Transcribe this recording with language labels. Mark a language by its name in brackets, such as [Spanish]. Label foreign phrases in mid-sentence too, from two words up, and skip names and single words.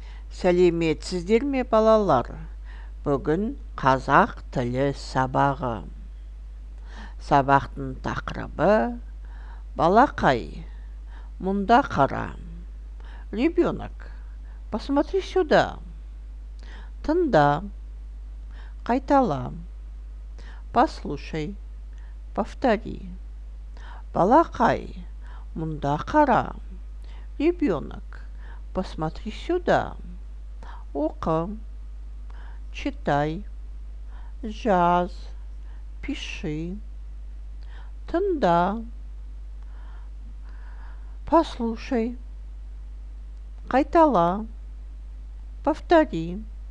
[Kazakh] Сәлеметсіздер ме балалар? Бүгін қазақ тілі сабағы. Сабақтың тақырыбы балақай. Мұнда қара. [Russian] Ребенок, посмотри сюда. [Kazakh] Тыңда. Қайтала. [Russian] Послушай. Повтори. [Kazakh] Балақай. Мұнда қара. [Russian] Ребенок, посмотри сюда. [Kazakh] Оқы. Читай. Жаз. Пиши. Тыңда. Послушай. Қайтала. Повтори.